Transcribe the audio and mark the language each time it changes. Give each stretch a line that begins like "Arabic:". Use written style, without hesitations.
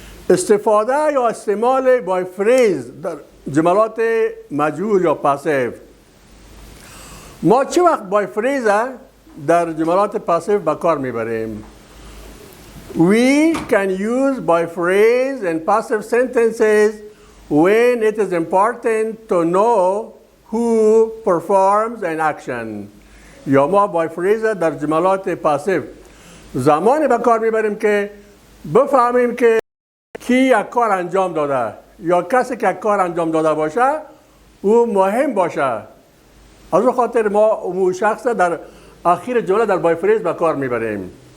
Persian: استفاده یا استعمال by phrase در جملات مجهول یا پاسیو. ما چه وقت by phrase در جملات پاسیو به کار میبریم؟
English: We can use by phrase in passive sentences when it is important to know who performs an action.
Persian: یا ما by phrase در جملات پاسیو زمانی به کار میبریم که بفهمیم که کی یک کار انجام داده یا کسی که یک کار انجام داده باشه او مهم باشه. از اون خاطر ما اون شخص در آخر جمله در by phrase به کار میبریم.